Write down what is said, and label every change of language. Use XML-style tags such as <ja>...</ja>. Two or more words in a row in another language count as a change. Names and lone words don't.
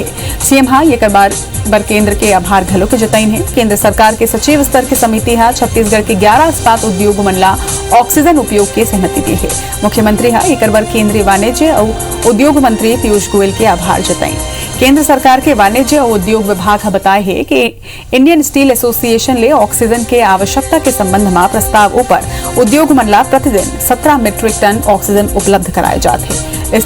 <hne>सीएम हा ये बार केंद्र के आभार घलो के जताइन है। केंद्र सरकार के सचिव स्तर की समिति हा छत्तीसगढ़ के 11 इस्पात उद्योग मन ला ऑक्सीजन उपयोग के सहमति दी है। मुख्यमंत्री हा एक बार केंद्रीय वाणिज्य और उद्योग मंत्री पीयूष गोयल के आभार जताइन। केंद्र सरकार के वाणिज्य और उद्योग विभाग का बताया है कि इंडियन स्टील एसोसिएशन ले ऑक्सीजन के आवश्यकता के संबंध में प्रस्ताव ऊपर उद्योग मन ला प्रतिदिन 17</hne> <en>metric ton</en> <hne>ऑक्सीजन उपलब्ध कराए जाते हैं।</hne>